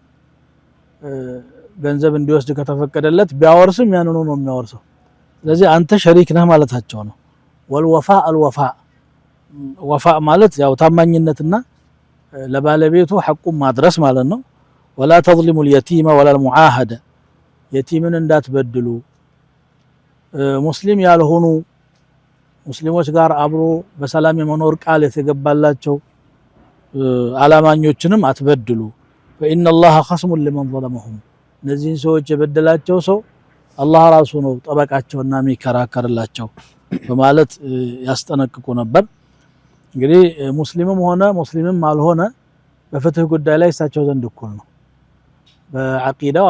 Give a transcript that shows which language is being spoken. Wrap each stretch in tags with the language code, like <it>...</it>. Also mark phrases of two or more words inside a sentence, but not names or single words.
<am>ገንዘብ እንዲወስድ ከተፈቀደለት ቢያወርስም ያንኑ ነው የሚያወርሰው። ስለዚህ አንተ ሸሪክ ነህ ማለታቸው ነው።</am> <ar>والوفاء الوفاء፣</ar> <am>ወፋ ማለት ያው ታማኝነትና ለባለቤቱ ሐቁን ማድረስ ማለት ነው።</am> <ar>ولا تظلموا اليتيم ولا المعاهد፣</ar> <am>የቲምን እንዳትበድሉ። ሙስሊም ያልሆኑ ሙስሊሞች ጋር አብሮ በሰላም የመኖር ቃል የተገባላቸው አላማኞችንም አትበድሉ።</am> <ar>فإن الله خصم لمن ظلمهم፣</ar> <am>እነዚህን ሰዎች የበደላቸው ሰው አላህ ራሱ ነው ጠበቃቸውና የሚከራከርላቸው በማለት ያስጠነቅቁ ነበር። እንግዲህ ሙስሊምም ሆነ ሙስሊምም አልሆነ በፍትህ ጉዳይ ላይ እሳቸው ዘንድ እኩል ነው። በዐቂዳው</am>